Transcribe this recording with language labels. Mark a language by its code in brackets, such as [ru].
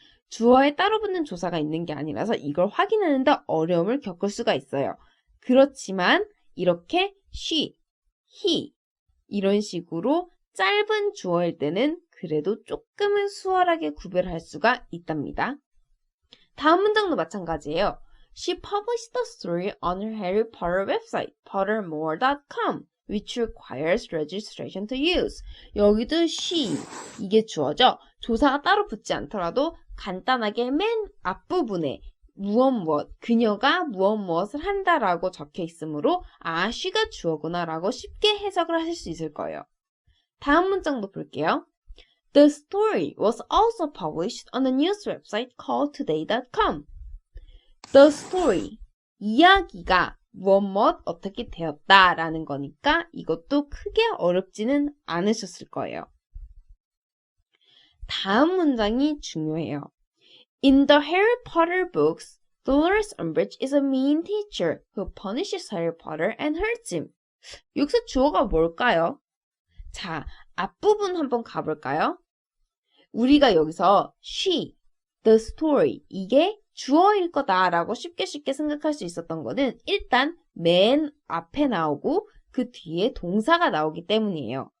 [ko] 주어에 따로 붙는 조사가 있는 게 아니라서 이걸 확인하는 데 어려움을 겪을 수가 있어요. 그렇지만 이렇게 she, he 이런 식으로 짧은 주어일 때는 그래도 조금은 수월하게 구별할 수가 있답니다. 다음 문장도 마찬가지예요. [en] She published the story on her Harry Potter website, pottermore.com. which requires registration to use. [ko] 여기도 she, 이게 주어죠. 조사가 따로 붙지 않더라도 간단하게 맨 앞부분에 무엇, 그녀가 무엇을 한다라고 적혀 있으므로 아, she가 주어구나 라고 쉽게 해석을 하실 수 있을 거예요. 다음 문장도 볼게요. [en] The story was also published on a news website called today.com. The story, [ko] 이야기가 무엇 어떻게 되었다라는 거니까 이것도 크게 어렵지는 않으셨을 거예요. 다음 문장이 중요해요. [en] In the Harry Potter books, Dolores Umbridge is a mean teacher who punishes Harry Potter and hurts him. [ko] 여기서 주어가 뭘까요? 자, 앞부분 한번 가볼까요? 우리가 여기서 she, the story, 이게 주어일 거다라고 쉽게 생각할 수 있었던 거는 일단 맨 앞에 나오고 그 뒤에 동사가 나오기 때문이에요.